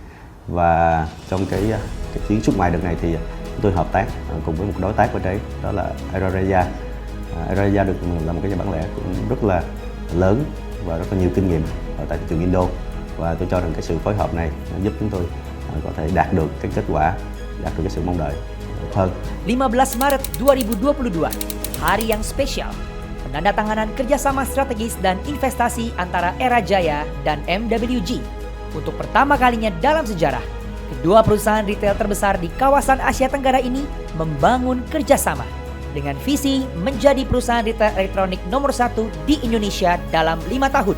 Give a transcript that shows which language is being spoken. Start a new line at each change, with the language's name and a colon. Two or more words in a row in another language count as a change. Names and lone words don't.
Vietnamese: Và trong cái chuyến xuất ngoại đợt này thì chúng tôi hợp tác cùng với một đối tác ở đấy, đó là Era. Era là một cái nhà bán lẻ cũng rất là lớn và rất là nhiều kinh nghiệm ở tại thị trường Indo, và tôi cho rằng cái sự phối hợp này giúp chúng tôi có thể đạt được cái kết quả, đạt được cái sự mong đợi hơn.
Indonesian: 15 Maret 2022, hari yang spesial. Penandatanganan kerjasama strategis dan investasi antara Era Jaya dan MWG. Untuk pertama kalinya dalam sejarah, kedua perusahaan retail terbesar di kawasan Asia Tenggara ini membangun kerjasama dengan visi menjadi perusahaan retail elektronik nomor 1 di Indonesia dalam 5 tahun.